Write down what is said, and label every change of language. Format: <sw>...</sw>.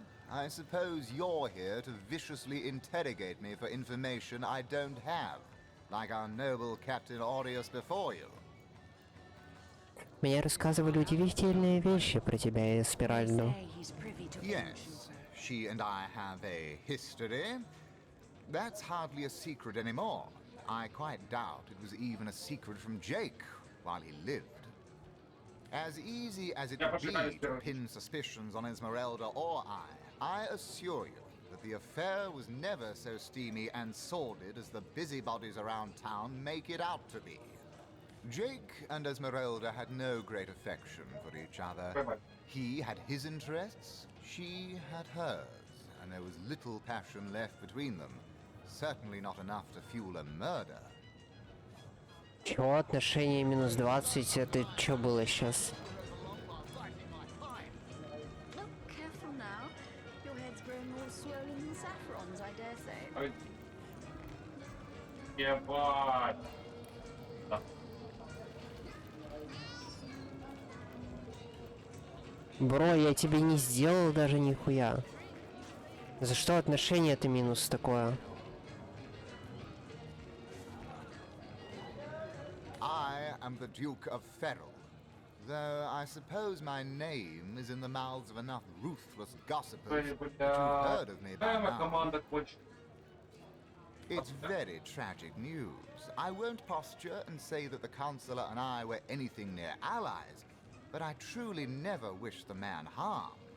<en>I suppose you're here to viciously interrogate me for information I don't have, like our noble Captain Aureus before you.</en> <ru>Мне рассказывали удивительные вещи про тебя, Эсмеральду.</ru> <en>Yes, she and I have a history. That's hardly a secret anymore. I quite doubt it was even a secret from Jake while he lived. As easy as it would be to pin suspicions on Esmeralda or I assure you that the affair was never so steamy and sordid as the busybodies around town make it out to be. Jake and Esmeralda had no great affection for each other. He had his interests, she had hers, and there was little passion left between them. Certainly not enough to fuel a murder.</en> <ru>Чё, отношение минус 20, это чё было сейчас?</ru> <en>Careful now. Your head's growing more swollen than Saffron's, I dare say.</en> <ru>Ебать. Бро, я тебе не сделал даже нихуя. За что отношение это минус такое?</ru> <en>I am the Duke of Ferrell, though I suppose my name is in the mouths of enough ruthless gossipers to have heard of me by now. It's very tragic news. I won't posture and say that the Chancellor and I were anything near allies, but I truly never wished the man harm.</en>